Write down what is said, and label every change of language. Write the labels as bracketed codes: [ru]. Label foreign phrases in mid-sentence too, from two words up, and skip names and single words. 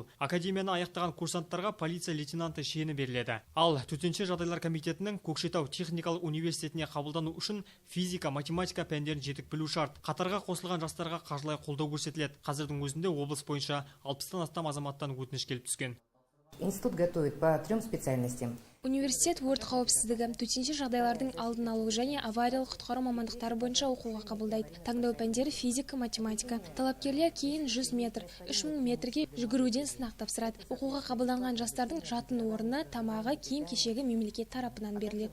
[kk] Академияны аяқтаған курсанттарға полиция лейтенанты шені беріледі. Ал төтенше жағдайлар комитетінің Көкшетау техникалық университетіне қабылдану үшін физика, математика пәндерін жетік білу шарт. Қатарға қосылған жастарға қаржылай қолдау көрсетіледі. Қазірдің өзінде облыс бойынша 60-тан астам азаматтан өтініш келіп түскен. [ru] Институт готовит по 3 специальностям. [kk] Университет өрт қауіпсіздігі, төтенше жағдайлардың алдын алу және авариялық құтқару мамандықтары бойынша оқуға қабылдайды. Таңдау пәндері физика, математика. Талапкерлер кейін 100 метр, 3000 метрге жүгіруден сынақ тапсырады. Оқуға қабылданған жастардың жатын орны, тамағы, киім-кешегі мемлекет тарапынан беріледі.